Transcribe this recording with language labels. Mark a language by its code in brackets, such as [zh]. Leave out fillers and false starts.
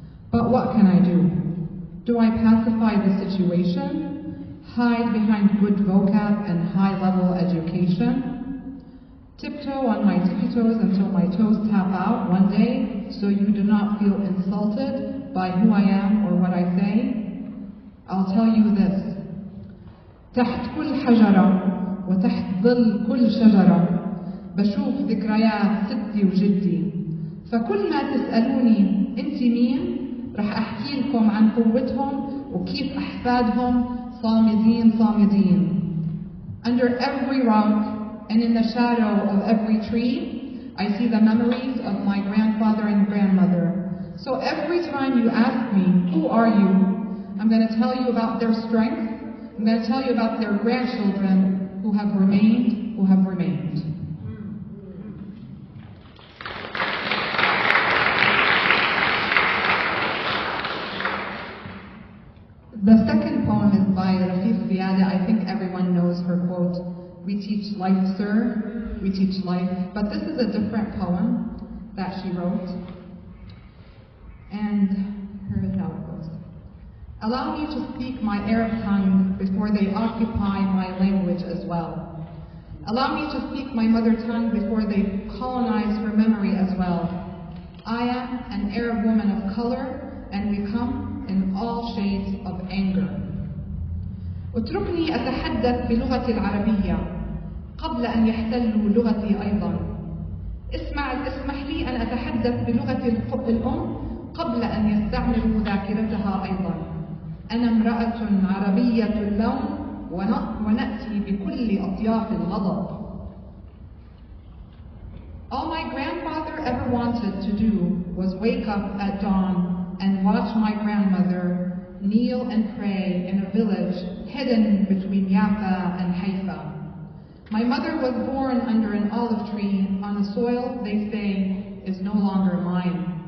[en] But what can I do? Do I pacify the situation? Hide behind good vocab and high-level education? Tiptoe on my tippy toes until my toes tap out one day so you do not feel insulted by who I am or what I say? I'll tell you this. [ar] تحت كل حجرة وتحت ظل كل شجرة بشوف ذكريات ستي وجدي فكل ما تسألوني انت مين رح احكي لكم عن قوتهم وكيف احفادهم صامدين. [en] Under every rock and in the shadow of every tree, I see the memories of my grandfather and grandmother. So every time you ask me, who are you? I'm going to tell you about their strength. I'm going to tell you about their grandchildren who have remained. The second poem is by Rafiq Ziada. I think everyone knows her quote, "We teach life, sir, we teach life." But this is a different poem that she wrote. And here is how it goes. Allow me to speak my Arab tongue before they occupy my language as well. Allow me to speak my mother tongue before they colonize her memory as well. I am an Arab woman of color, and we come in all shades of anger. [ar] اتركني أتحدث بلغتي العربية قبل أن يحتلوا لغتي أيضا. اسمح لي أن أتحدث بلغتي الأم قبل أن يستعملوا ذاكرتها أيضا. أنا امرأة عربية اللون ونأتي بكل أطياف الغضب. [en] All my grandfather ever wanted to do was wake up at dawn and watch my grandmother kneel and pray in a village hidden between Jaffa and Haifa. My mother was born under an olive tree on a soil they say is no longer mine.